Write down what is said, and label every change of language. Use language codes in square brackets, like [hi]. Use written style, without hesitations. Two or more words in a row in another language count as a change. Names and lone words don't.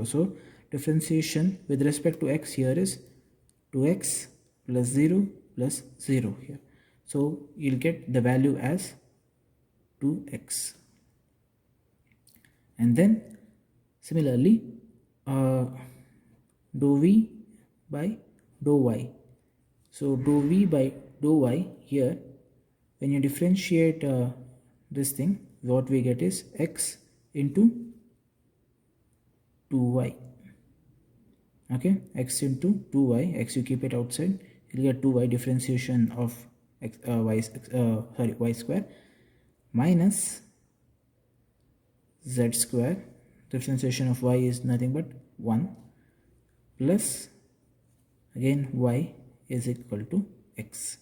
[en] So differentiation with respect to x here is 2x plus 0 plus 0 here. So you'll get the value as 2x. And then similarly dou v by dou y. So dou v by dou y here, when you differentiate this thing, what we get is x into 2y. Okay, x into 2y, x you keep it outside, you'll get 2y differentiation of y square minus z square, differentiation of y is nothing but 1, plus again y is equal to x.